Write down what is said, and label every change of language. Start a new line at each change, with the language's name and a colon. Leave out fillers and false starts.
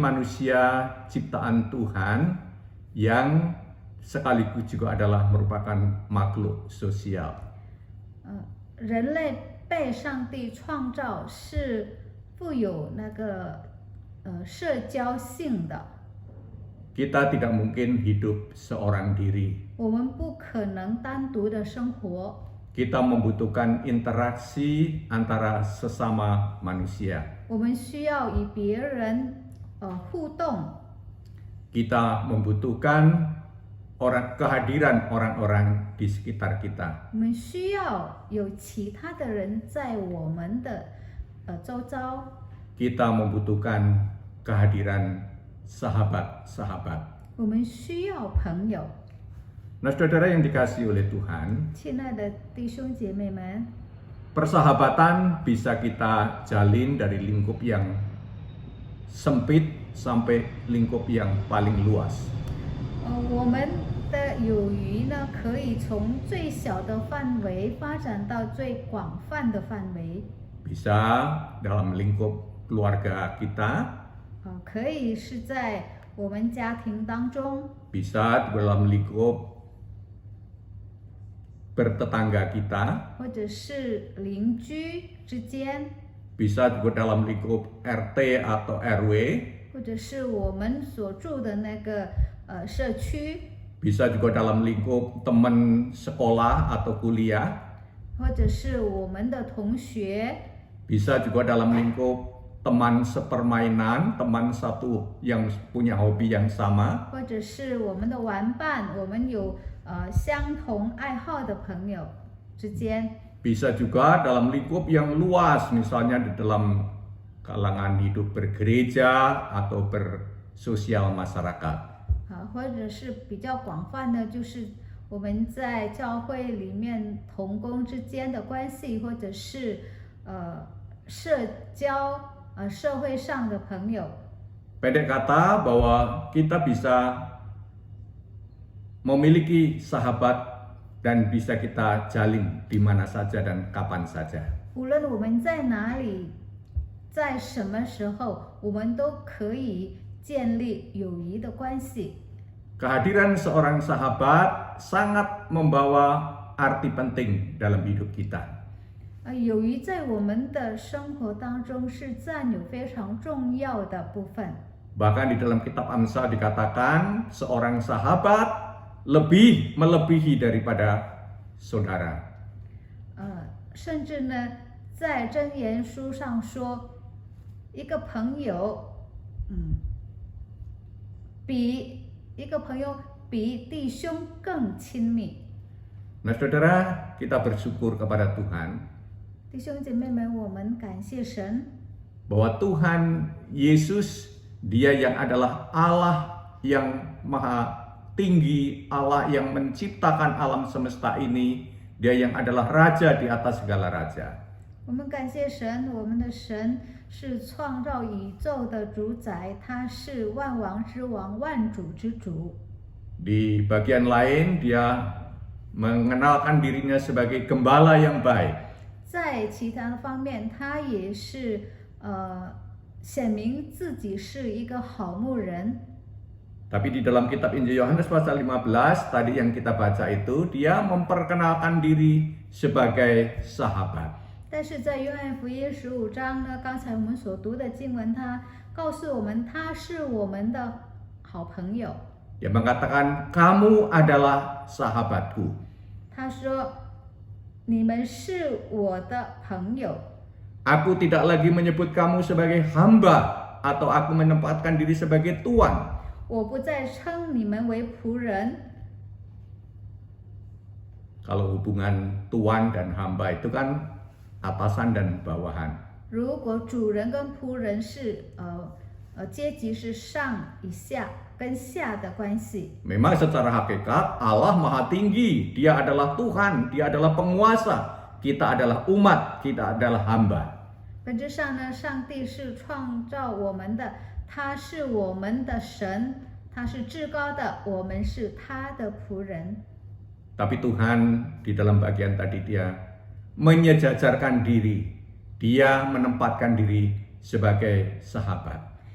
Indonesian: manusia ciptaan Tuhan yang sekaligus juga adalah merupakan makhluk sosial.
Chinese: 人类被上帝创造是富有那个社交性的，
Indonesian: Kita tidak mungkin hidup seorang diri.
Chinese: 我们不可能单独的生活，
Indonesian: Kita membutuhkan interaksi antara sesama manusia.
Chinese: 我们需要与别人互动，
Indonesian: Kita membutuhkan kehadiran orang-orang di sekitar kita.
Chinese: 我们需要有其他的人在我们的周遭，
Indonesian: Kita membutuhkan kehadiran sahabat-sahabat.
Chinese: 我们需要朋友。
Indonesian: Nah, saudara yang dikasihi oleh Tuhan,
Chinese: 亲爱的弟兄姐妹们，
Indonesian: persahabatan bisa kita jalin dari lingkup yang sempit sampai lingkup yang paling luas.
Chinese: 我们的友谊呢，可以从最小的范围发展到最广泛的范围。
Indonesian: Bisa dalam lingkup keluarga kita,
Chinese: 可以是在我们家庭当中，
Indonesian: bisa dalam lingkup bertetangga kita,
Chinese: 或者是邻居之间，
Indonesian: bisa juga dalam lingkup RT atau RW,
Chinese: 或者是我们所住的那个社区，
Indonesian: bisa juga dalam lingkup teman sekolah atau kuliah,
Chinese: 或者是我们的同学，
Indonesian: bisa juga dalam lingkup teman sepermainan, teman satu yang punya hobi yang sama,
Chinese: 或者是我们的玩伴，我们有相同爱好的朋友之间。
Indonesian: bisa juga dalam lingkup yang luas, misalnya di dalam kalangan hidup bergereja atau bersosial masyarakat.
Chinese: 或者是比较广泛的，就是我们在教会里面同工之间的关系，或者是社交社会上的朋友。
Indonesian: Pendek kata bahwa kita bisa memiliki sahabat dan bisa kita jalin di mana saja dan kapan saja.
Chinese: 无论我们在哪里，在什么时候，我们都可以建立友谊的关系。
Indonesian: Kehadiran seorang sahabat sangat membawa arti penting dalam hidup kita.
Chinese: 友谊在我们的生活当中是占有非常重要的部分。
Indonesian: Bahkan di dalam kitab Amsal dikatakan seorang sahabat melebihi daripada saudara.
Chinese: 甚至呢，在箴言书上说，一个朋友，比弟兄更亲密。
Indonesian: Nah, saudara, kita bersyukur kepada Tuhan
Chinese: 弟兄姐妹们，我们感谢神，
Indonesian: bahwa Tuhan Yesus, Dia yang adalah Allah yang maha tinggi, Allah yang menciptakan alam semesta ini, Dia yang adalah raja di atas segala raja.
Chinese: 我们感谢神，我们的神是创造宇宙的主宰，他是万王之王、万主之主。
Indonesian: Di bagian lain dia mengenalkan dirinya sebagai gembala yang baik.
Chinese: 在其他的方面，他也是显明自己是一个好牧人。
Indonesian: Tapi di dalam kitab Injil Yohanes pasal 15 tadi yang kita baca itu, dia memperkenalkan diri sebagai sahabat.
Chinese: 但是在约翰福音15章呢，刚才我们所读的经文，他告诉我们他是我们的好朋友。
Indonesian: Dia mengatakan, kamu adalah sahabatku.
Chinese: 他说：“你们是我的朋友。
Indonesian: Aku tidak lagi menyebut kamu sebagai hamba atau aku menempatkan diri sebagai tuan.
Chinese: 我不再称你们为仆人。
Indonesian: Kalau hubungan tuan dan hamba itu kan atasan dan bawahan.
Chinese: 如果主人跟仆人是阶级是上以下跟下的关系。
Indonesian: Memang secara hakikat Allah Maha Tinggi, Dia adalah Tuhan, Dia adalah penguasa, kita adalah umat, kita adalah hamba.
Chinese: 本质上呢，上帝是创造我们的，他是我们的神，他是至高的，我们是他的仆人。
Indonesian: Tapi Tuhan di dalam bagian tadi Dia menyejajarkan diri, Dia menempatkan diri sebagai sahabat.